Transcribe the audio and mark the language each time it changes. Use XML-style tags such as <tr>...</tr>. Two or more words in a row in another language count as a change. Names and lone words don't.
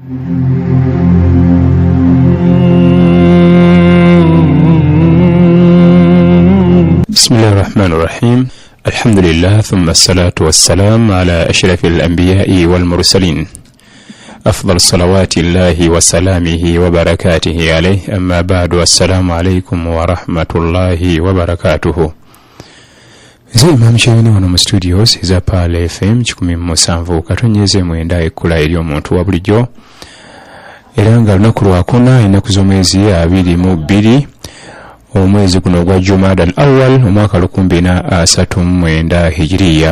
<ar>بسم الله الرحمن الرحيم. الحمد لله ثم الصلاة والسلام على أشرف الأنبياء والمرسلين أفضل صلوات الله وسلامه وبركاته عليه أما بعد والسلام عليكم ورحمة الله وبركاته.</ar> <lg>Zee mamshayini wano mu studios za Pale FM 107 katonyeze mwenda ekula eri omuntu wa bulijjo era nga lunaku lwakuna ennaku z'omwezi 22 omwezi guno gwa Jumada al-Awwal omwaka 2039 hijriya.</lg>